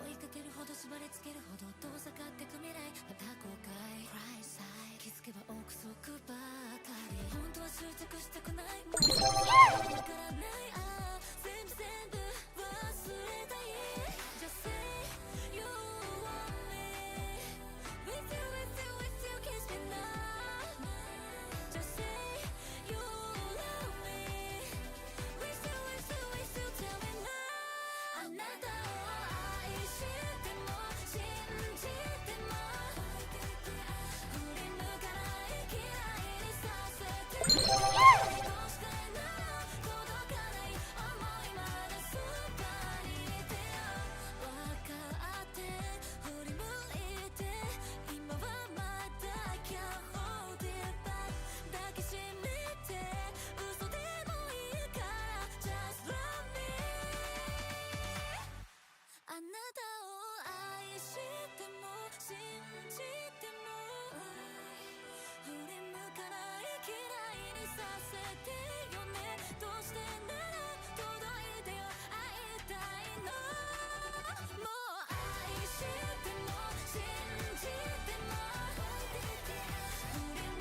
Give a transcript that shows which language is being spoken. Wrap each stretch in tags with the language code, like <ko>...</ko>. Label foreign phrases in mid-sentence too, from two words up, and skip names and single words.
<ja>てるほど縛りつけるほど遠ざかってく未来また後悔</ja> <en>Cry side</en> <ja>気づけば憶測ばかり本当は執着したくないもうわからない全部忘れたい</ja> <en>Just say you want me With you kiss me now Just say you love me With you tell me now</en> <ja>あなたを愛しても信じても振り向かない嫌いにさせてどうしてなら届かない想いまでそばにいてよ分かって振り向いて今はまだ</ja> <en>Can't hold it back</en> <ja>抱きしめて嘘でもいいから</ja> <en>Just love me</en> <ja>あなたを愛しても信じても振り向かない嫌いにさせてよねどうしてなら届いてよ会いたいのもう愛しても信じても振り向</ja>